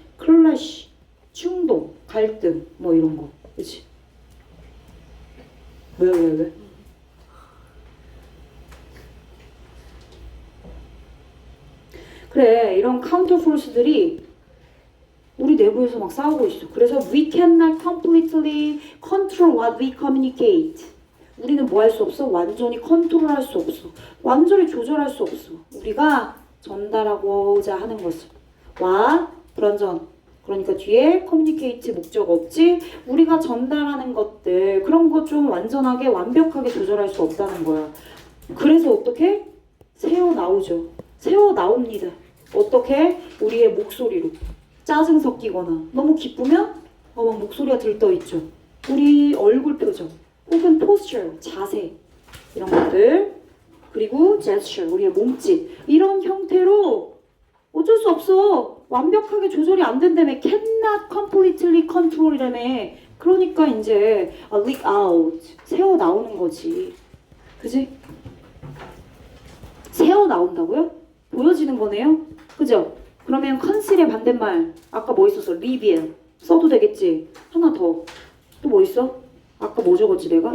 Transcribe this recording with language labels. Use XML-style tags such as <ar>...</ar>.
<ko>클래시, 충동, 갈등 뭐 이런 거. 그치? 왜? 그래, 이런 카운터 포스들이 우리 내부에서 막 싸우고 있어. 그래서</ko> <en>we cannot completely control what we communicate.</en> <ko>우리는 뭐 할 수 없어? 완전히 컨트롤할 수 없어. 완전히 조절할 수 없어. 우리가 전달하고자 하는 것을. what 불완전. 그러니까 뒤에 communicate 목적 없지? 우리가 전달하는 것들 그런 거 좀 완전하게 완벽하게 조절할 수 없다는 거야. 그래서 어떻게? 새어 나옵니다. 어떻게? 우리의 목소리로. 짜증 섞이거나 너무 기쁘면 막 목소리가 들떠 있죠. 우리 얼굴 표정 혹은 posture, 자세 이런 것들 그리고 gesture, 우리의 몸짓 이런 형태로 어쩔 수 없어. 완벽하게 조절이 안 된다며.</ko> <en>cannot completely control이라며.</en> <ko>그러니까 이제 leak out, 새어 나오는 거지. 그지? 새어 나온다고요? 보여지는 거네요? 그죠? 그러면 컨실의 반대말 아까 뭐 있었어? reveal 써도 되겠지? 하나 더. 또 뭐 있어? 아까 뭐 적었지 내가?</ko>